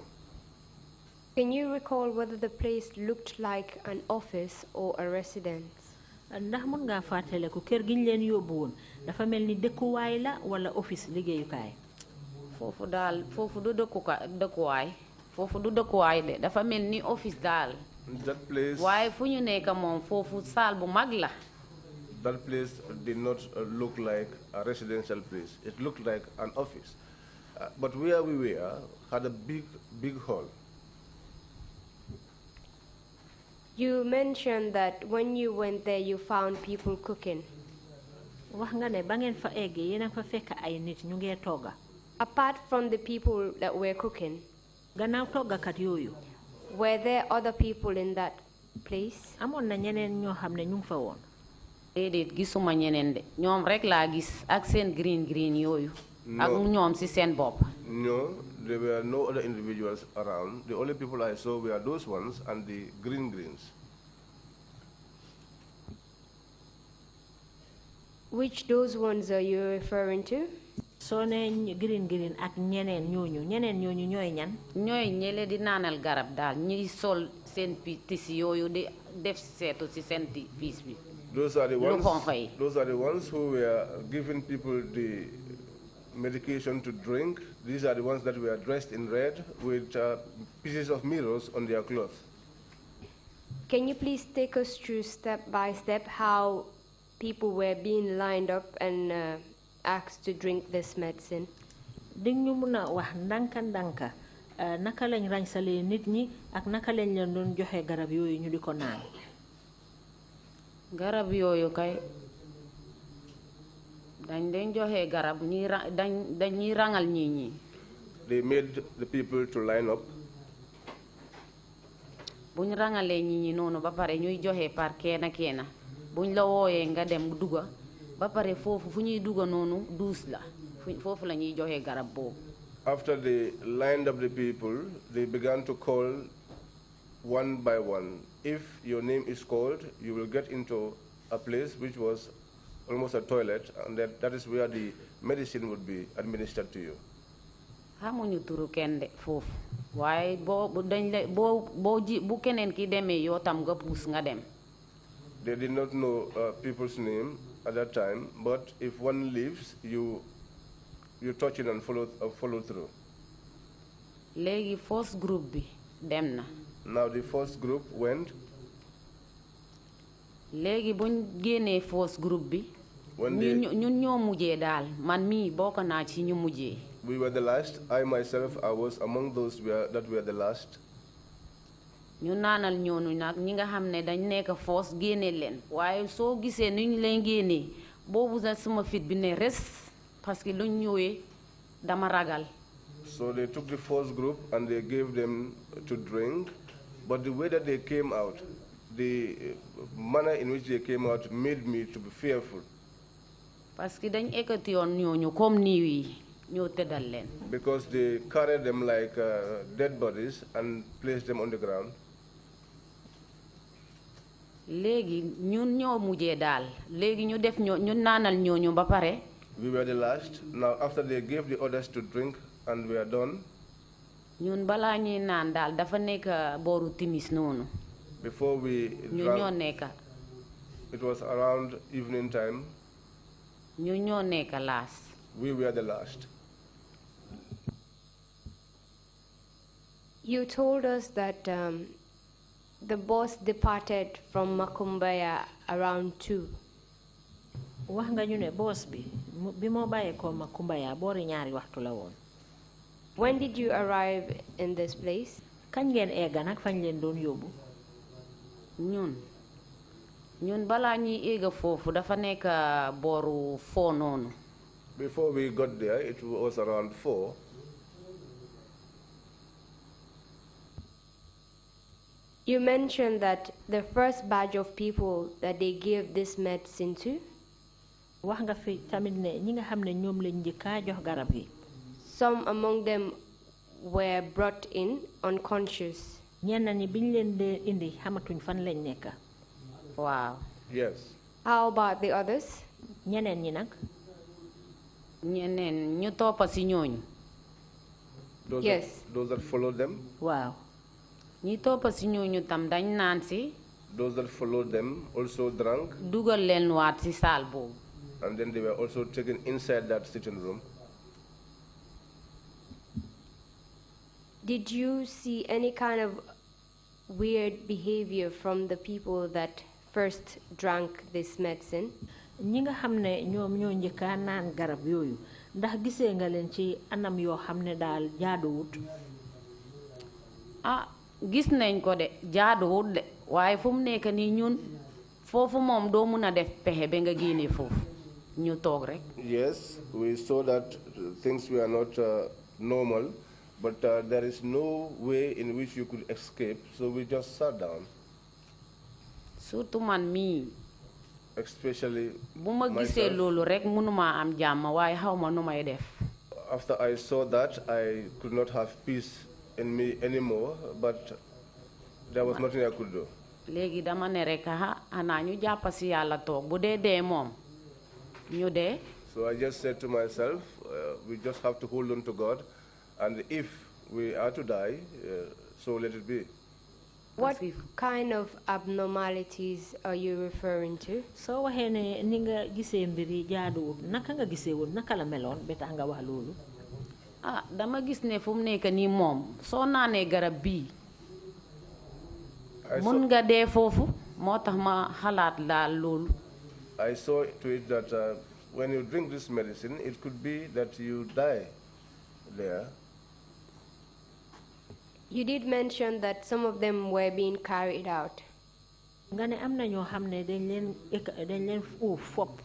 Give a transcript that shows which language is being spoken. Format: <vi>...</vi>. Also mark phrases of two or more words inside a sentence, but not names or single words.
<en>Can you recall whether the place looked like an office or a residence?</en> <wo>Ndax mun ngaa fàttaliku kër gi ñu leen yóbbu woon dafa mel ni dëkkuwaay la wala office liggéeyukaay. foofu daal foofu du dëkkuwaay foofu du dëkkuwaay de dafa mel ni office daal.</wo> <en>That place.</en> <wo>waaye fu ñu nekk moom foofu salle bu mag la.</wo> <en>That place did not look like a residential place. It looked like an office. But where we were had a big hall. You mentioned that when you went there, you found people cooking.</en> <wo>Wax nga ne ba ngeen fa eggee yéen a fa fekk ay nit ñu ngee togga.</wo> <en>Apart from the people that were cooking,</en> <wo>gannaaw toggakat yooyu.</wo> <en>Were there other people in that place?</en> <wo>Amoon na ñeneen ñoo xam ne ñu ngi fa woon. déedéet gisuma ñeneen de ñoom rek laa gis ak seen green yooyu. ak ñoom ci seen bopp.</wo> <en>No, there were no other individuals around. The only people I saw were those ones and the greens. Which those ones are you referring to?</en> <wo>So ne green ak ñeneen ñooñu ñooy ñan. ñooy ñele di naanal garab daal ñi sol seen tisi yooyu di def seetu ci seen piis bi.</wo> <en>Those are the ones who were giving people the medication to drink. These are the ones that were dressed in red with pieces of mirrors on their clothes. Can you please take us through step by step how people were being lined up and asked to drink this medicine?</en> <wo>Ding ñu mëna wax ndanka naka lañ rañsalé nit ñi ak naka lañ leen doon joxe garab yooyu ñu diko naan. Garab yooyu kay dañ leen joxe garab dañuy rangal ñi.</wo> <en>They made the people to line up.</en> <wo>buñ rangalee ñi noonu ba pare ñuy joxe par kenn buñ la wooyee nga dem duga ba pare foofu fu ñuy duga noonu duus la foofu la ñuy joxe garab boobu.</wo> <en>After they lined up the people, they began to call one by one. If your name is called, you will get into a place which was almost a toilet, and that is where the medicine would be administered to you.</en> <wo>xamuñu turu kenn de foofu waaye bu keneen ki demee yoo tam nga puus nga dem.</wo> <en>They did not know people's name at that time, but if one leaves, you touch it and follow through.</en> <wo>léegi</wo> <en>first group</en> <wo>bi dem na.</wo> <en>Now the first group went.</en> <wo>léegi buñ génnee</wo> <en>first group</en> <wo>bi. ñun ñoo mujjee daal man mii bokk naa ci ñu mujjee.</wo> <en>We were the last. I myself, I was among those that were the last.</en> <wo>ñu naanal ñoonu nag ñi nga xam ne dañ nekk force génne leen waaye soo gisee ni ñu leen génnee boobu sax suma fit bi ne res</wo> <fr>parce que</fr> <wo>luñ ñëwee dama ragal.</wo> <en>So they took the first group and they gave them to drink, but the way that they came out, the manner in which they came out made me to be fearful.</en> <fr>Parce que</fr> <wo>dañ ekati yoon ñooñu comme niiw yi ñoo tëddal leen.</wo> <en>Because they carried them like dead bodies and placed them on the ground.</en> <wo>Léegi ñun ñoo mujjee daal léegi ñu def ñu naanal ñooñu ba pare.</wo> <en>We were the last. Now after they gave the others to drink and we are done.</en> <wo>ñun balaa ñuy naan daal dafa nekk booru timis noonu.</wo> <en>Before we</en> <wo>ñun ñoo nekk.</wo> <en>it was around evening time.</en> <wo>ñun ñoo nekk last.</wo> <en>We were the last. You told us that the boss departed from Makumbaya around 2.</en> <wo>wax nga ñu ne boss bi moo bàyyee ko Makumbaya boori ñaari waxtu la woon.</wo> <en>When did you arrive in this place?</en> <wo>kañ ngeen egga nag fañ leen doon yóbbu. ñun balaa ñuy egga foofu dafa nekk booru 4 noonu.</wo> <en>Before we got there, it was around 4. You mentioned that the first batch of people that they gave this medicine to,</en> <wo>wax nga fi tamit ne ñi nga xam ne ñoom lañ njëkkaa jox garab gi.</wo> <en>some among them were brought in unconscious.</en> <wo>ñenn ñi biñ leen dee indi xamatuñ fan lañ nekk. waaw.</wo> <en>Yes. How about the others?</en> <wo>ñeneen ñi nag. ñeneen ñu toppa si ñooñu.</wo> <en>Yes. Those that followed them? Wow.</en> <wo>ñi toppa si ñooñu tam dañ naan si.</wo> <en>Those that followed them also drank.</en> <wo>dugal leen waat si saal boobu.</wo> <en>And then they were also taken inside that sitting room. Did you see any kind of weird behavior from the people that first drank this medicine?</en> <wo>ñi nga xam ne ñoom ñoo njëkkaa naan garab yooyu ndax gisee nga leen ci anam yoo xam ne daal jaaduwut. gis nañ ko de jaaduwut de waaye fu mu nekk nii ñun foofu moom doo mun a def pexe ba nga génne foofu ñu toog rek.</wo> <en>Yes, we saw that things were not normal, but there is no way in which you could escape, so we just sat down.</en> <wo>surtout man mii.</wo> <en>Especially</en> <wo>bu ma gisee loolu rek mënuma am jàmm waaye xaw ma nu may def.</wo> <en>After I saw that, I could not have peace in me anymore, but there was nothing I could do.</en> <wo>léegi dama ne rek xanaa ñu jàpp si yàlla toog bu dee dee moom ñu dee.</wo> <en>So I just said to myself, we just have to hold on to God, and if we are to die, so let it be. What kind of abnormalities are you referring to?</en> <wo>soo waxee ne ni nga gisee mbir yi jaaduwut naka nga gisee woon naka la meloon ba tax nga wax loolu. dama gis ne fu mu nekk nii moom soo naanee garab bii mun nga dee foofu moo tax ma xalaat daal loolu.</wo> <en>I saw to it that when you drink this medicine, it could be that you die there. You did mention that some of them were being carried out.</en> <wo>nga ne am na ñoo xam ne dañ leen fopp.</wo>